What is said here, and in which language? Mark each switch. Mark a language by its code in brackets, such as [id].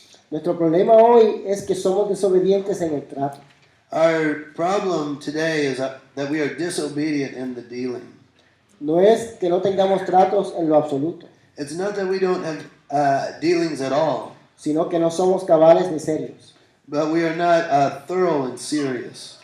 [es] Nuestro problema hoy es que somos desobedientes en el trato. [en] Our problem today is that we are disobedient in the dealing. [es] No es que no tengamos tratos en lo absoluto, [en] It's not that we don't have dealings at all, [es] sino que no somos cabales ni serios. [en] but we are not thorough and serious.